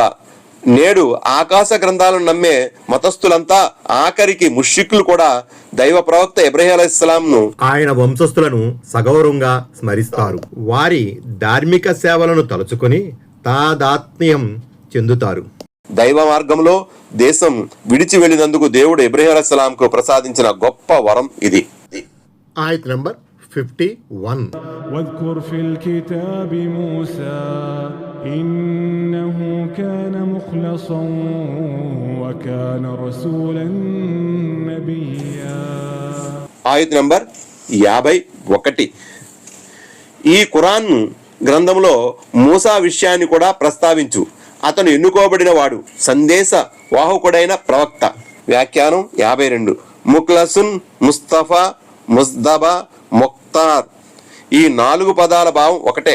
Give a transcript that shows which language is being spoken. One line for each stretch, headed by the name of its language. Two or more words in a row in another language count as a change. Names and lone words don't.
Telugu: నేడు ఆకాశ గ్రంథాలను నమ్మే మతస్థులంతా, ఆఖరికి ముష్రికులు కూడా దైవ ప్రవక్త ఇబ్రాహీం అలైహిస్సలాంను, ఆయన వంశస్థులను సగౌరవంగా స్మరిస్తారు. వారి ధార్మిక సేవలను తలుచుకొని తాదాత్మ్యం చెందుతారు. దైవ మార్గంలో దేశం విడిచి వెళ్ళినందుకు దేవుడు ఇబ్రాహీం అలైహిస్సలాంకు ప్రసాదించిన గొప్ప వరం ఇది. ఆయత్ నంబర్ 51.
Arabic: واذكر في الكتاب موسى إنه كان مخلصا وكان رسولا نبيا.
Telugu: ఆయత్ నంబర్ 51. ఈ ఖురాన్ గ్రంథంలో మూసా విషయాన్ని కూడా ప్రస్తావించు. అతను ఎన్నుకోబడిన వాడు, సందేశ వాహకుడైన ప్రవక్త. వ్యాఖ్యానం 52. ముఖ్లసున్, ముస్తఫా, ముజ్దబా, ముఖ్తార్ ఈ 4 పదాల భావం ఒకటే.